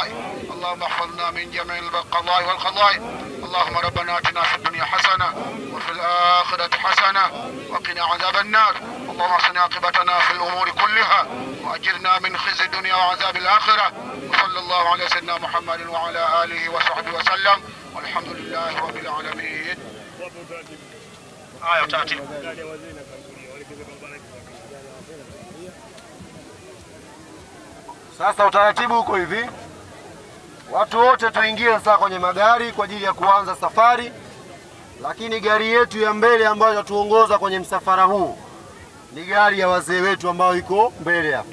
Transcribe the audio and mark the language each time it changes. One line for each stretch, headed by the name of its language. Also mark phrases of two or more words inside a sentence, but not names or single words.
Arabic: اللهم احفظنا من جميع القضاء والقضاء. اللهم ربنا آتنا في الدنيا حسنة وفي الآخرة حسنة وقنا عذاب النار. اللهم احسن عاقبتنا في الأمور كلها وأجرنا من خزي الدنيا وعذاب الآخرة. وصلى الله على سيدنا محمد وعلى آله وصحبه وسلم والحمد لله رب العالمين. آية وترتيب.
Swahili: Sasa utaratibu uko hivi. Watu wote tuingie sasa kwenye magari kwa ajili ya kuanza safari. Lakini gari yetu ya mbele ambayo itatuongoza kwenye msafara huu ni gari ya wazee wetu ambayo iko mbele hapa.